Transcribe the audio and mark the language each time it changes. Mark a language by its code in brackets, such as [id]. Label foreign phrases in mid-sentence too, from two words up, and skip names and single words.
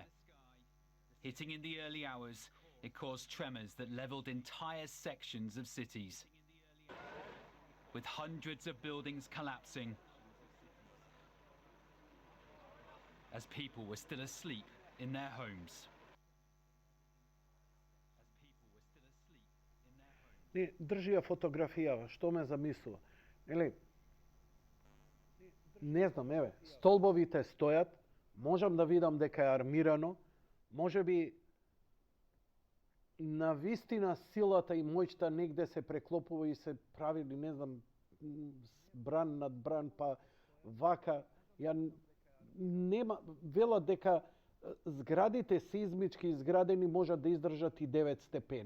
[en] Hitting in the early hours, it caused tremors that leveled entire sections of cities, with hundreds of buildings collapsing as people were still asleep in their homes. [mk] Не, држи ја фотографијава, што ме замислува. Нели? Не знам, еве, столбовите стојат, можам да видам дека е армирано, можеби на вистина силата и моќта негде се преклопува и се прави, не знам, бран над бран, па вака, ја нема, велат дека Зградите сизмички изградени можат да издржат и 9 степени.